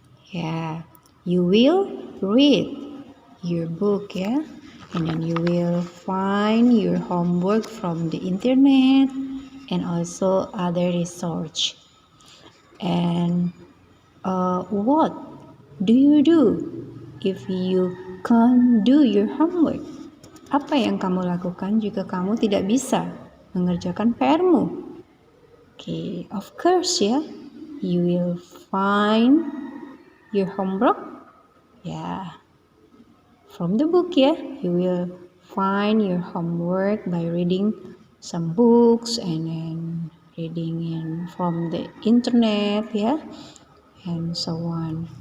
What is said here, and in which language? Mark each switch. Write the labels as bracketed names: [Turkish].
[English] Yeah, you will read your book, yeah, and then you will find your homework from the internet and also other research. And what do you do if you can't do your homework? [Indonesian] Apa yang kamu lakukan jika kamu tidak bisa mengerjakan PR-mu? [English] Okay, of course ya, you will find your homework, from the book ya. You will find your homework by reading some books and then reading from the internet and so on.